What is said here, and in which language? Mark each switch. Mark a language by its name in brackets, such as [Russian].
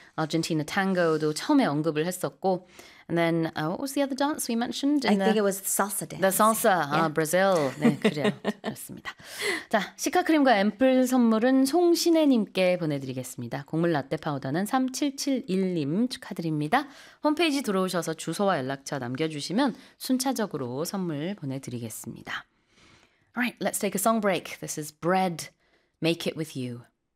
[English] Argentina Tango도 [Korean] 처음에 언급을 했었고, [English] and then what was the other dance we mentioned? I think it was salsa dance. The salsa, yeah. Brazil. [Korean] 네, 그래요. 그렇습니다. 자, 시카크림과 앰플 선물은 송신혜님께 보내드리겠습니다. 곡물 라떼 파우더는 3771님 축하드립니다. 홈페이지 들어오셔서 주소와 연락처 남겨주시면 순차적으로 선물 보내드리겠습니다. [English] All right, let's take a song break. This is Bread, Make It With You.